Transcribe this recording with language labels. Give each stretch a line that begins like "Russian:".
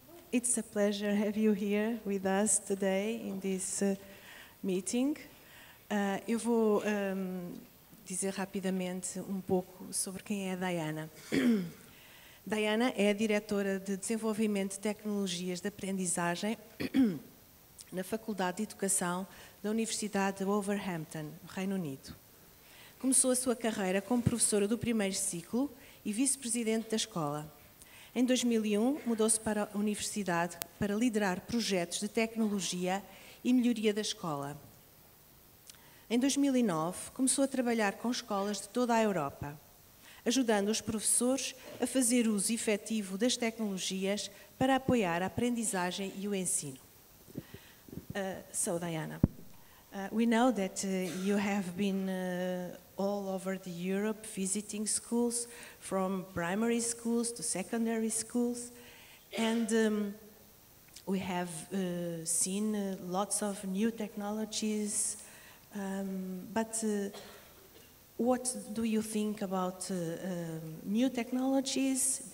English: it's a pleasure to have you here with us today in this meeting.
Portuguese: Eu vou dizer rapidamente pouco sobre quem é a Diana. Diana é a diretora de Desenvolvimento de Tecnologias de Aprendizagem na Faculdade de Educação da Universidade de Wolverhampton, no Reino Unido. Começou a sua carreira como professora do primeiro ciclo e vice-presidente da escola. Em 2001, mudou-se para a Universidade para liderar projetos de tecnologia e melhoria da escola. Em 2009, começou a trabalhar com escolas de toda a Europa, ajudando os professores a fazer uso efetivo das tecnologias para apoiar a aprendizagem e o ensino.
English: So, Diana, we know that you have been all over Europe visiting schools, from primary schools to secondary schools, and we have seen lots of new technologies, but what do you think about new technologies?